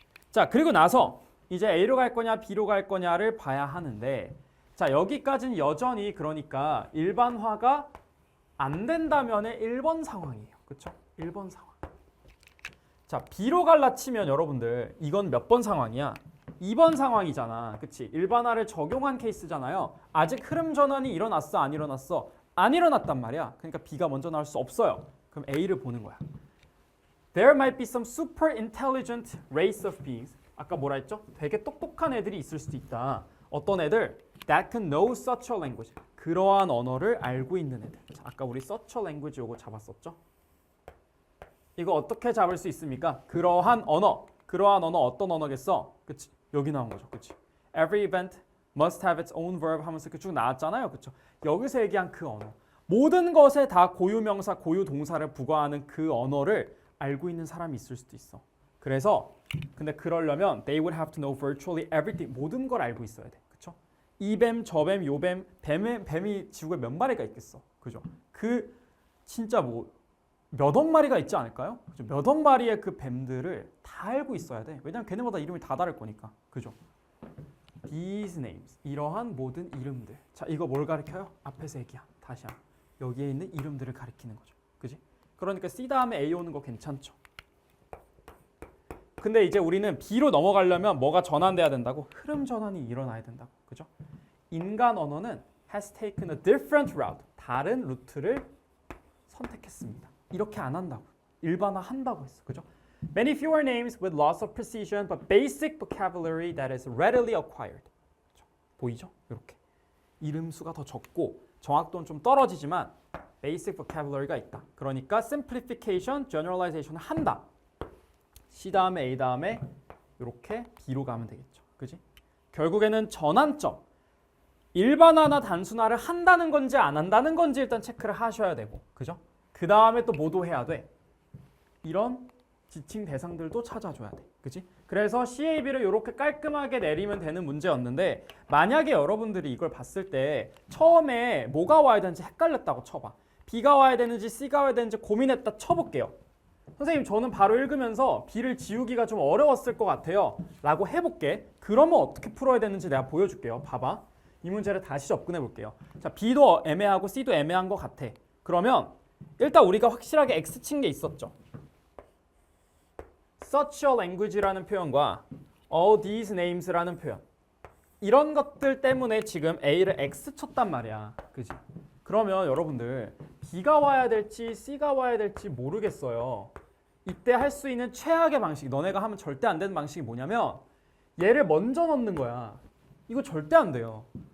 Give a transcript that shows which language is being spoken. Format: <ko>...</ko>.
<ko>자, 그리고 나서 이제 A로 갈 거냐 B로 갈 거냐를 봐야 하는데 자, 여기까지는 여전히 그러니까 일반화가 안 된다면의 1번 상황이에요. 그렇죠? 1번 상황. 자, B로 갈라 치면 여러분들 이건 몇 번 상황이야? 2번 상황이잖아. 그치? 일반화를 적용한 케이스잖아요. 아직 흐름 전환이 일어났어? 안 일어났어? 안 일어났단 말이야. 그러니까 B가 먼저 나올 수 없어요. 그럼 A를 보는 거야.</ko> <en>There might be some super intelligent race of beings.</en> <ko>아까 뭐라 했죠? 되게 똑똑한 애들이 있을 수도 있다. 어떤 애들?</ko> <en>That can know such a language.</en> <ko>그러한 언어를 알고 있는 애들. 자, 아까 우리</ko> <en>such a language</en> <ko>요거 잡았었죠? 이거 어떻게 잡을 수 있습니까? 그러한 언어. 그러한 언어 어떤 언어겠어? 그치? 여기 나온 거죠. 그치?</ko> <en>Every event must have its own verb</en> <ko>하면서 쭉 나왔잖아요. 그쵸? 여기서 얘기한 그 언어. 모든 것에 다 고유명사, 고유동사를 부과하는 그 언어를 알고 있는 사람이 있을 수도 있어. 그래서 근데 그러려면</ko> <en>they would have to know virtually everything.</en> <ko>모든 걸 알고 있어야 돼. 그쵸? 이 뱀, 저 뱀, 요 뱀, 뱀이 지구에 몇 마리가 있겠어. 그죠? 그 진짜 뭐 몇 억 마리가 있지 않을까요? 몇 억 마리의 그 뱀들을 다 알고 있어야 돼. 왜냐면 걔네마다 이름이 다 다를 거니까. 그죠?</ko> <en>These names.</en> <ko>이러한 모든 이름들. 자, 이거 뭘 가리켜요? 앞에서 얘기한. 다시 한. 여기에 있는 이름들을 가리키는 거죠. 그지? 그러니까 C 다음에 A 오는 거 괜찮죠? 근데 이제 우리는 B로 넘어가려면 뭐가 전환돼야 된다고? 흐름 전환이 일어나야 된다고. 그죠? 인간 언어는</ko> <en>has taken a different route.</en> <ko>다른 루트를 선택했습니다. 이렇게 안 한다고. 일반화 한다고 했어. 그죠?</ko> <en>Many fewer names with lots of precision but basic vocabulary that is readily acquired.</en> <ko>그죠? 보이죠? 이렇게. 이름 수가 더 적고 정확도는 좀 떨어지지만</ko> <en>basic vocabulary</en> <ko>가 있다. 그러니까 simplification, generalization을 한다. C 다음에 A 다음에 이렇게 B로 가면 되겠죠. 그지? 결국에는 전환점. 일반화나 단순화를 한다는 건지 안 한다는 건지 일단 체크를 하셔야 되고. 그죠? 그 다음에 또 뭐도 해야 돼? 이런 지칭 대상들도 찾아줘야 돼. 그지? 그래서 CAB를 이렇게 깔끔하게 내리면 되는 문제였는데 만약에 여러분들이 이걸 봤을 때 처음에 뭐가 와야 되는지 헷갈렸다고 쳐봐. B가 와야 되는지 C가 와야 되는지 고민했다 쳐볼게요. 선생님 저는 바로 읽으면서 B를 지우기가 좀 어려웠을 것 같아요 라고 해볼게. 그러면 어떻게 풀어야 되는지 내가 보여줄게요. 봐봐. 이 문제를 다시 접근해 볼게요. 자, B도 애매하고 C도 애매한 것 같아. 그러면 일단 우리가 확실하게 X 친 게 있었죠.</ko> <en>Such a language라는 표현과 all these names라는 표현.</en> <ko>이런 것들 때문에 지금 A를 X 쳤단 말이야. 그지? 그러면 여러분들 B가 와야 될지 C가 와야 될지 모르겠어요. 이때 할 수 있는 최악의 방식, 너네가 하면 절대 안 되는 방식이 뭐냐면 얘를 먼저 넣는 거야. 이거 절대 안 돼요.</ko>